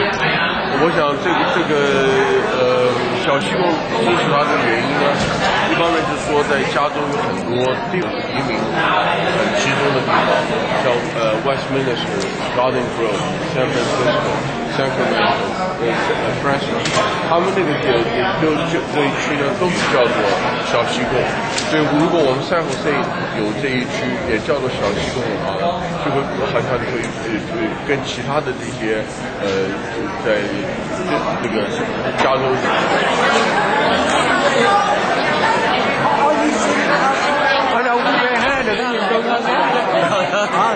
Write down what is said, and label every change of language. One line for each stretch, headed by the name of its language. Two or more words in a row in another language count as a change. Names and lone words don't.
Chinese: 我想这个小西贡支持它的原因呢，一方面就是说在加州有很多地方移民很集中的地方，像 Westminster、Garden Grove、San Francisco、Sacramento、Fresno，他们那个这一区呢都是叫做小西贡。所以如果我们San Jose有这一区也叫做小西贡的话，就会好像会跟其他的这些在这个加州。
Vietnamese: Ở đâu cũng về ha, đừng có nhìn chung hơn á.